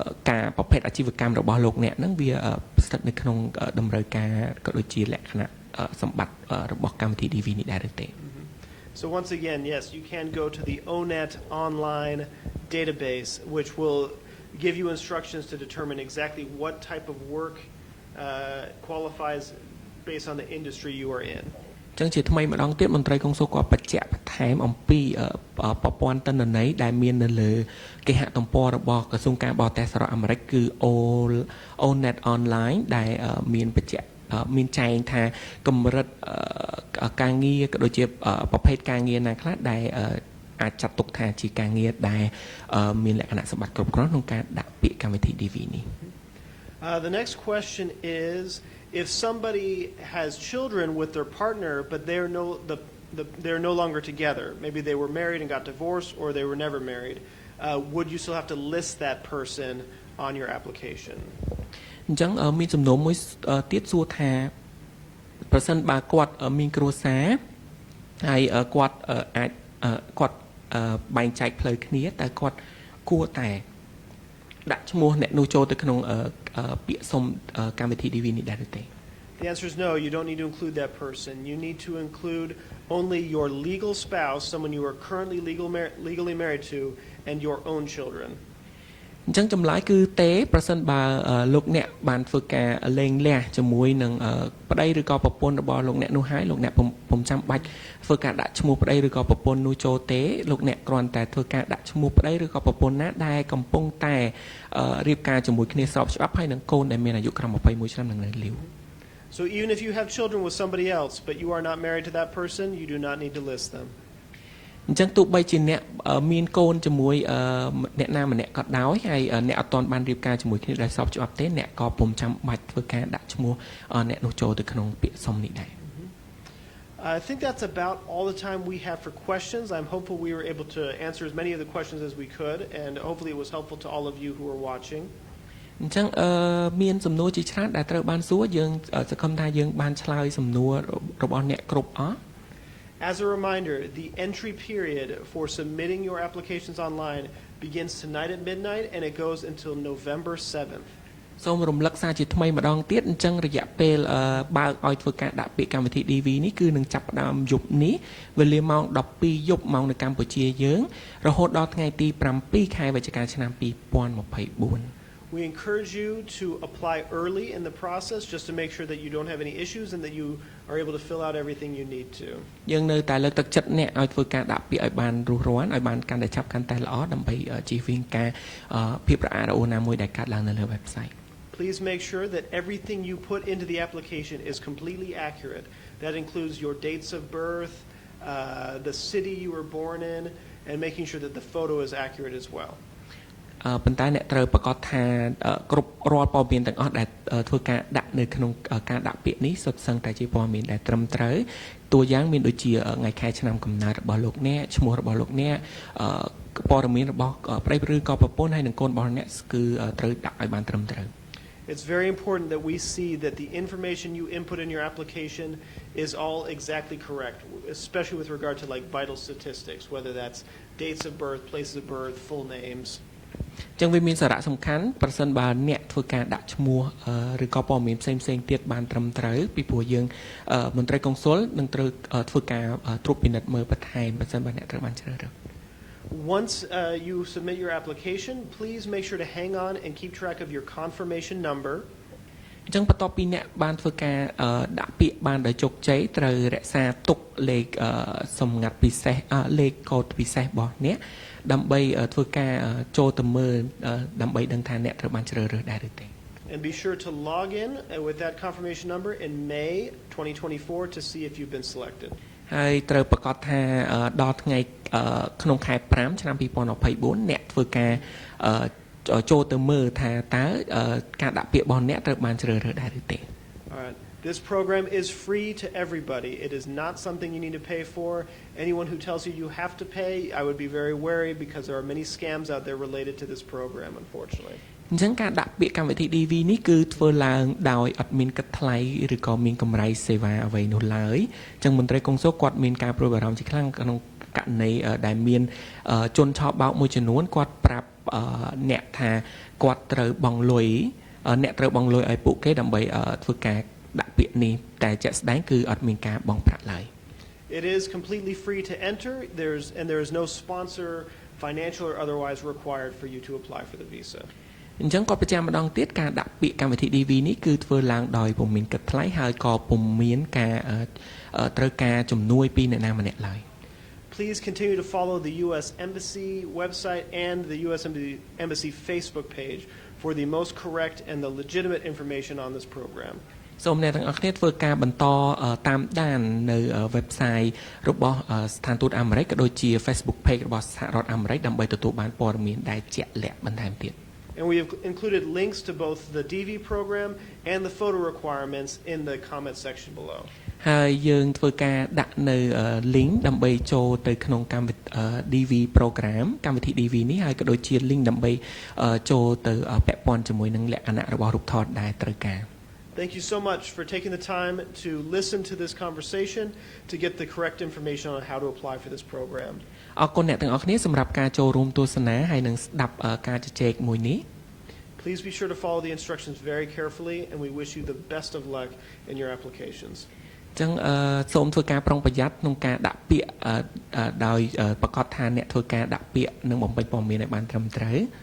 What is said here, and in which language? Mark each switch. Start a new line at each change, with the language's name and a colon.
Khmer: ការប្រភេទអាជីវកម្មរបស់លោកអ្នកហ្នឹងវាស្ថិតនៅក្នុងតម្រូវការក៏ដូចជាលក្ខណៈសម្បត្តិរបស់កម្មវិធី DV នេះដែរឬទេ
English: So once again, yes, you can go to the ONET online database, which will give you instructions to determine exactly what type of work qualifies based on the industry you are in.
Khmer: ចឹងជាថ្មីម្ដងទៀតមន្ត្រីកុងស៊ុលក៏បញ្ជាក់បន្ថែមអំពីប្រព័ន្ធទិន្នន័យដែលមាននៅលើគេហទំព័ររបស់ក្រសួងការបរទេសសហរដ្ឋអាមេរិកគឺ ONET online ដែលមានបញ្ជាក់មានចែងថាកម្រិតការងារក៏ដូចជាប្រភេទការងារណាខ្លះដែលអាចចាត់ទុកថាជាការងារដែលមានលក្ខណៈសម្បត្តិគ្រប់គ្រាន់ក្នុងការដាក់ពាក្យកម្មវិធី DV នេះ
English: The next question is, if somebody has children with their partner, but they're no longer together, maybe they were married and got divorced, or they were never married, would you still have to list that person on your application?
Khmer: អញ្ចឹងមានសំណួរមួយទៀតសួរថាប្រសិនបើគាត់មានគ្រួសារហើយគាត់អាចគាត់បែងចែកផ្លូវគ្នាតែគាត់គួរតែ ដាក់ឈ្មោះអ្នកនោះចូលទៅក្នុងពាក្យសុំកម្មវិធី DV នេះដែរឬទេ
English: The answer is no, you don't need to include that person. You need to include only your legal spouse, someone you are currently legally married to, and your own children.
Khmer: អញ្ចឹងចម្លើយគឺទេប្រសិនបើលោកអ្នកបានធ្វើការលេងលះជាមួយនឹងប្តីឬក៏ប្រពន្ធរបស់លោកអ្នកនោះហើយលោកអ្នកពុំចាំបាច់ធ្វើការដាក់ឈ្មោះប្តីឬក៏ប្រពន្ធនោះចូលទេលោកអ្នកគ្រាន់តែធ្វើការដាក់ឈ្មោះប្តីឬក៏ប្រពន្ធណាដែលកំពុងតែរៀបការជាមួយគ្នាស្របច្បាប់ហើយនឹងកូនដែលមានអាយុក្រោម21ឆ្នាំនឹងនៅលីវ
English: So even if you have children with somebody else, but you are not married to that person, you do not need to list them.
Khmer: អញ្ចឹងទោះបីជាអ្នកមានកូនជាមួយអ្នកណាម្នាក់ក៏ដោយហើយអ្នកអត់ទាន់បានរៀបការជាមួយគ្នាដោយស្របច្បាប់ទេអ្នកក៏ពុំចាំបាច់ធ្វើការដាក់ឈ្មោះអ្នកនោះចូលទៅក្នុងពាក្យសុំនេះដែរ
English: I think that's about all the time we have for questions. I'm hopeful we were able to answer as many of the questions as we could, and hopefully it was helpful to all of you who are watching.
Khmer: អញ្ចឹងមានសំណួរជាច្រើនដែលត្រូវបានសួរយើងសង្ឃឹមថាយើងបានឆ្លើយសំណួររបស់អ្នកគ្រប់អស់
English: As a reminder, the entry period for submitting your applications online begins tonight at midnight and it goes until November 7th.
Khmer: សូមរំលឹកសារជាថ្មីម្ដងទៀតអញ្ចឹងរយៈពេលបើកឲ្យធ្វើការដាក់ពាក្យកម្មវិធី DV នេះគឺនឹងចាប់ផ្ដើមយប់នេះវេលាម៉ោង 12 យប់ម៉ោងនៅកម្ពុជាយើងរហូតដល់ថ្ងៃទី 7 ខែវិច្ឆិកាឆ្នាំ 2024
English: We encourage you to apply early in the process just to make sure that you don't have any issues and that you are able to fill out everything you need to.
Khmer: យើងនៅតែលើកទឹកចិត្តអ្នកឲ្យធ្វើការដាក់ពាក្យឲ្យបានរស់រានឲ្យបានកាន់តែឆាប់កាន់តែល្អដើម្បីជៀសវាងការភាពរអាក់រអួលណាមួយដែលកើតឡើងនៅលើ website.
English: Please make sure that everything you put into the application is completely accurate. That includes your dates of birth, the city you were born in, and making sure that the photo is accurate as well.
Khmer: ប៉ុន្តែអ្នកត្រូវប្រកាសថាគ្រប់រាល់ព័ត៌មានទាំងអស់ដែលធ្វើការដាក់នៅក្នុងការដាក់ពាក្យនេះសុទ្ធសឹងតែជាព័ត៌មានដែលត្រឹមត្រូវតួយ៉ាងមានដូចជាថ្ងៃខែឆ្នាំកំណើតរបស់លោកអ្នកឈ្មោះរបស់លោកអ្នកព័ត៌មានរបស់ប្តីឬក៏ប្រពន្ធហើយនឹងកូនរបស់អ្នកគឺត្រូវដាក់ឲ្យបានត្រឹមត្រូវ
English: It's very important that we see that the information you input in your application is all exactly correct, especially with regard to like vital statistics, whether that's dates of birth, places of birth, full names.
Khmer: ចឹងវាមានសារៈសំខាន់ប្រសិនបើអ្នកធ្វើការដាក់ឈ្មោះឬក៏ព័ត៌មានផ្សេងៗទៀតបានត្រឹមត្រូវពីព្រោះយើងមន្ត្រីកុងស៊ុលនឹងត្រូវធ្វើការត្រួតពិនិត្យមើលបន្ថែមប្រសិនបើអ្នកត្រូវបានជ្រើសរើស
English: Once you submit your application, please make sure to hang on and keep track of your confirmation number.
Khmer: អញ្ចឹងបន្ទាប់ពីអ្នកបានធ្វើការដាក់ពាក្យបានដោយជោគជ័យត្រូវរក្សាទុកលេខសម្ងាត់ពិសេសលេខកូដពិសេសរបស់អ្នកដើម្បីធ្វើការចូលទៅមើលដើម្បីដឹងថាអ្នកត្រូវបានជ្រើសរើសដែរឬទេ
English: And be sure to log in with that confirmation number in May 2024 to see if you've been selected.
Khmer: ហើយត្រូវប្រកាសថាដល់ថ្ងៃក្នុងខែ5ឆ្នាំ2024អ្នកធ្វើការចូលទៅមើលថាតើការដាក់ពាក្យរបស់អ្នកត្រូវបានជ្រើសរើសដែរឬទេ
English: This program is free to everybody. It is not something you need to pay for. Anyone who tells you you have to pay, I would be very wary because there are many scams out there related to this program, unfortunately.
Khmer: អញ្ចឹងការដាក់ពាក្យកម្មវិធី DV នេះគឺធ្វើឡើងដោយអត់មានគិតថ្លៃឬក៏មានកម្រៃសេវាអ្វីនោះឡើយអញ្ចឹងមន្ត្រីកុងស៊ុលគាត់មានការព្រួយបារម្ភជាខ្លាំងក្នុងករណីដែលមានជនឆោបបោកមួយចំនួនគាត់ប្រាប់អ្នកថាគាត់ត្រូវបង់លុយអ្នកត្រូវបង់លុយឲ្យពួកគេដើម្បីធ្វើការដាក់ពាក្យនេះតែជាក់ស្ដែងគឺអត់មានការបង់ប្រាក់ឡើយ
English: It is completely free to enter. There is no sponsor, financial or otherwise required for you to apply for the visa.
Khmer: អញ្ចឹងគាត់បញ្ជាក់ម្ដងទៀតការដាក់ពាក្យកម្មវិធី DV នេះគឺធ្វើឡើងដោយពុំមានគិតថ្លៃហើយក៏ពុំមានការត្រូវការជំនួយពីអ្នកណាម្នាក់ឡើយ
English: Please continue to follow the U.S. Embassy website and the U.S. Embassy Facebook page for the most correct and the legitimate information on this program.
Khmer: សូមអ្នកទាំងអស់គ្នាធ្វើការបន្តតាមដាននៅ website របស់ស្ថានទូតអាមេរិកក៏ដូចជា Facebook page របស់សហរដ្ឋអាមេរិកដើម្បីទទួលបានព័ត៌មានដែលជាក់លាក់បន្ថែមទៀត
English: And we have included links to both the DV program and the photo requirements in the comment section below.
Khmer: ហើយយើងធ្វើការដាក់នៅ link ដើម្បីចូលទៅក្នុងកម្មវិធី DV program កម្មវិធី DV នេះហើយក៏ដូចជា link ដើម្បីចូលទៅពាក់ព័ន្ធជាមួយនឹងលក្ខណៈរបស់រូបថតដែលត្រូវការ
English: Thank you so much for taking the time to listen to this conversation to get the correct information on how to apply for this program.
Khmer: អរគុណអ្នកទាំងអស់គ្នាសម្រាប់ការចូលរួមទស្សនាហើយនឹងស្ដាប់ការជជែកមួយនេះ
English: Please be sure to follow the instructions very carefully, and we wish you the best of luck in your applications.
Khmer: ចឹងសូមធ្វើការប្រុងប្រយ័ត្នក្នុងការដាក់ពាក្យដោយប្រកាសថាអ្នកធ្វើការដាក់ពាក្យនិងបំពេញព័ត៌មានឲ្យបានត្រឹមត្រូវ